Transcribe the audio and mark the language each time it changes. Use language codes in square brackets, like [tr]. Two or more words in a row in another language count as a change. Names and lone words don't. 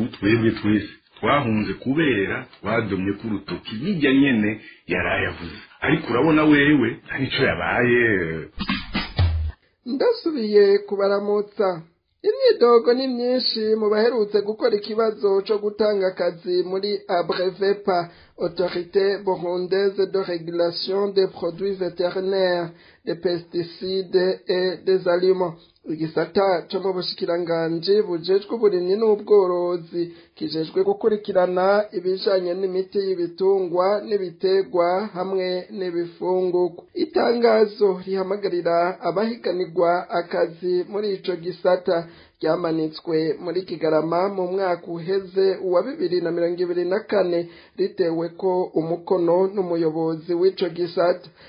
[rn] Twebwe twese twahunze kubera twadomye ku rutoki bijya nyene yarayavuze. Ariko urabona wewe nicyo yabaye. Ndasubiye kubaramutsa. Imyidogo ni myinshi mu baherutse gukora ikibazo cyo gutanga akazi muri Abrevepa, Autorité burundaise de régulation des produits vétérinaires, des pesticides et des aliments. Igisata cyo mu bushikiranganje bujejwe uburimyi n'ubworozi kijejwe gukurikirana ibijanye n'imiti y'ibitungwa n'ibiterwa hamwe n'ibifungurwa. Itangazo rihamagarira abahiganirwa akazi muri ico gisata ryamanitswe muri Kigarama mu mwaka uheze wa 2024 ritewe ko umukono n'umuyobozi w'ico gisata.